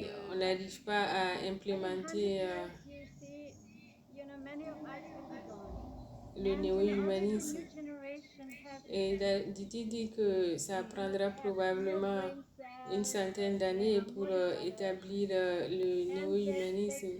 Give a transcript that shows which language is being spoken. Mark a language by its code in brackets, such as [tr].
[fr] on n'arrive pas à implémenter [en] You see, many of us will be gone. [fr] le néo-humanisme. [en] New generation have [fr] Et Didi dit que ça prendra probablement une centaine d'années pour établir le néo-humanisme.